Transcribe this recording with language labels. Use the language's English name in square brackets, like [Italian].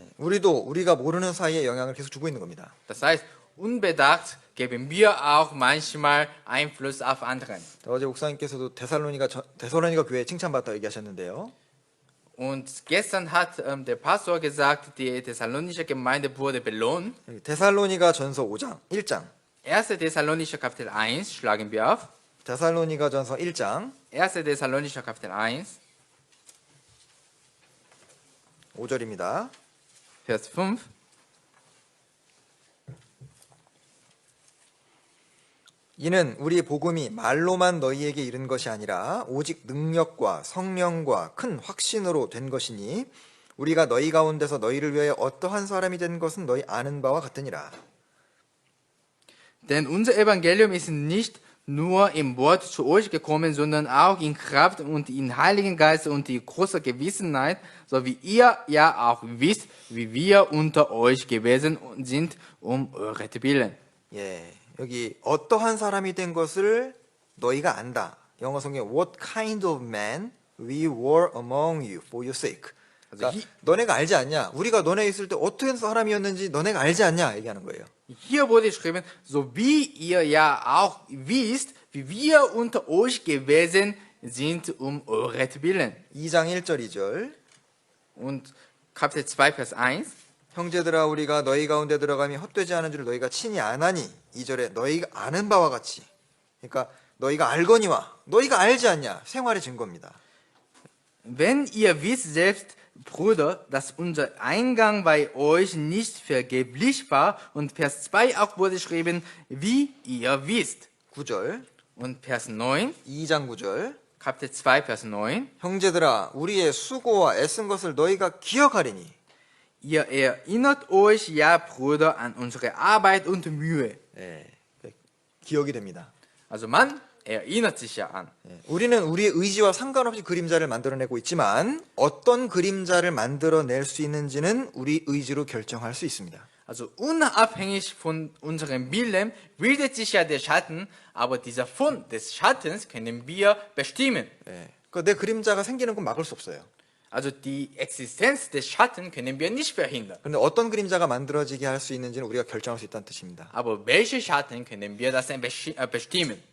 [Korean] 우리가 모르는 사이에 영향을 계속 주고 있는 겁니다. [German] Das heißt, unbedacht geben wir auch manchmal Einfluss auf anderen. [Korean] 어제 목사님께서도 데살로니가 교회에 칭찬받다 얘기하셨는데요. [German] Und gestern hat der Pastor gesagt, die Thessalonische Gemeinde wurde belohnt. [Korean] 데살로니가 전서 1장. [German] 1. Thessalonischer Kapitel 1 schlagen wir auf. [Korean] 데살로니가 전서 1장 [German] 1. Thessalonischer Kapitel 1, [Korean] 5절입니다. [German] Vers 5. [Korean] 이는 우리 복음이 말로만 너희에게 이른 것이 아니라 오직 능력과 성령과 큰 확신으로 된 것이니 우리가 너희 가운데서 너희를 위하여 어떠한 사람이 된 것은 너희 아는 바와 같으니라. [German] Denn unser Evangelium ist nicht nur im Wort zu euch gekommen, sondern auch in Kraft und in Heiligen Geist und in großer Gewissenheit, so wie ihr ja auch wisst, wie wir unter euch gewesen sind, euretwillen. [Korean] 예, 여기 어떠한 사람이 된 것을 너희가 안다. 영어 성경 [English] What kind of man we were among you for your sake. [Korean] 그러니까 너네가 알지 않냐? 우리가 너네 있을 때 어떤 사람이었는지 너네가 알지 않냐? 얘기하는 거예요. [German] Hier wurde geschrieben, so wie ihr ja auch wisst, wie wir unter euch gewesen sind, euretwillen. [Korean] 2장 1절 2절. [German] Und Kapitel 2, Vers 1. [Korean] 형제들아 우리가 너희 가운데 들어가면 헛되지 않은 줄 너희가 친히 아나니 2절에 너희가 아는 바와 같이. 그러니까 너희가 알거니와 너희가 알지 않냐? 생활의 증거입니다. [German] Wenn ihr wisst selbst, Brüder, dass unser Eingang bei euch nicht vergeblich war, und Vers 2 auch wurde geschrieben, wie ihr wisst. [Korean] 9절. [German] Und Vers 9, [Korean] 2장 9절. [German] Kapitel 2, Vers 9. [Korean] 형제들아 우리의 수고와 애쓴 것을 너희가 기억하리니 [German] Ihr erinnert euch ja, Brüder, an unsere Arbeit und Mühe. [Korean] 예, 기억이 됩니다. [German] Also man erinnert sich ja an. [Korean] 예, 우리는 우리의 의지와 상관없이 그림자를 만들어내고 있지만 어떤 그림자를 만들어낼 수 있는지는 우리 의지로 결정할 수 있습니다. [German] Also unabhängig von unserem Willen bildet sich ja der Schatten, aber dieser Fund des Schattens können wir bestimmen. [Korean] 예, 내 그림자가 생기는 건 막을 수 없어요. [German] Also die Existenz des Schatten können wir nicht verhindern. [Korean] 그런데 어떤 그림자가 만들어지게 할 수 있는지는 우리가 결정할 수 있다는 뜻입니다. [German] Aber welche Schatten können wir das denn bestimmen?